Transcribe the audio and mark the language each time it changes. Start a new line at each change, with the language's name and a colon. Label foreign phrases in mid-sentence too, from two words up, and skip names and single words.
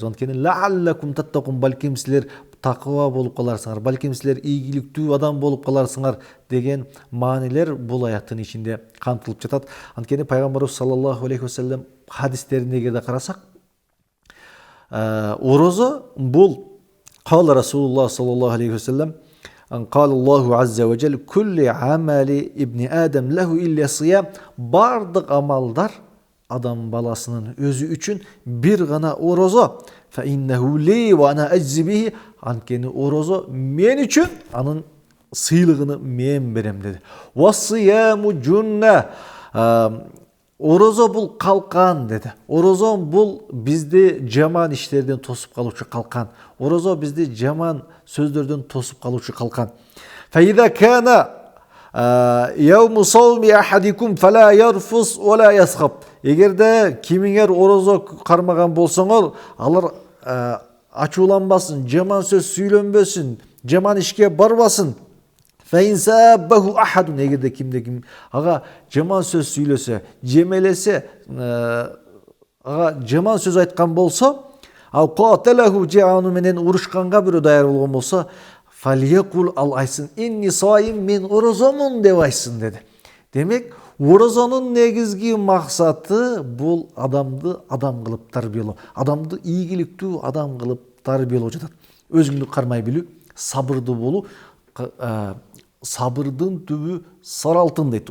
Kyrgyz: Анткени
Arabic: لعلكم تتقون,
Kyrgyz: балким силер таква болуп каларсыңар, балким силер ийгиликтүү адам болуп каларсыңар деген маанилер бул аяттын ичинде камтылып жатат. Анткени пайгамбарыбыз
Arabic: صلى الله عليه وسلم
Kyrgyz: хадистерине эгерде карасак, орозо бул
Arabic: قال رسول الله صلى الله عليه وسلم قال الله عز وجل كل عمل ابن آدم له إلا صيام.
Kyrgyz: Бардык амалдар адам баласынын өзү үчүн бир гана орозо.
Arabic: فإنه لي وأنا أجزي به.
Kyrgyz: Анткени орозо мен үчүн, анын сыйлыгын мен берем деди.
Arabic: وَالصِّيَامُ جُنَّةٌ.
Kyrgyz: Орозо бул калкан деди. Орозо бул бизди жаман иштерден тосуп калуучу калкан. Орозо бизди жаман сөздөрдөн тосуп калуучу калкан.
Arabic: فَإِذَا كَانَ يَوْمُ صَوْمِ أَحَدِكُمْ فَلَا يَرْفُسْ وَلَا يَسْخَبْ.
Kyrgyz: Эгерде кимиңер орозо кармаган болсоңор, алар ачууланбасын, жаман сөз сүйлөнбөсүн, жаман ишке барбасын.
Arabic: فإن سابه أحد,
Kyrgyz: эгерде кимде ким ага жаман сөз сүйлөсө, жемелесе, ага жаман сөз айткан болсо, ал каталаху, же аны менен урушканга бирөө даяр болгон болсо, фалиякул, ал айсын
Arabic: إني صائم,
Kyrgyz: мен орозомун деп айсын деди. Демек, орозонун негизги максаты бул адамды адам кылып тарбиялоо, адамды ийгиликтүү адам кылып тарбиялоо жатат. Өзүңдү кармай билүү, сабырдуу болуу, сабырдын түбү сары алтын дейт.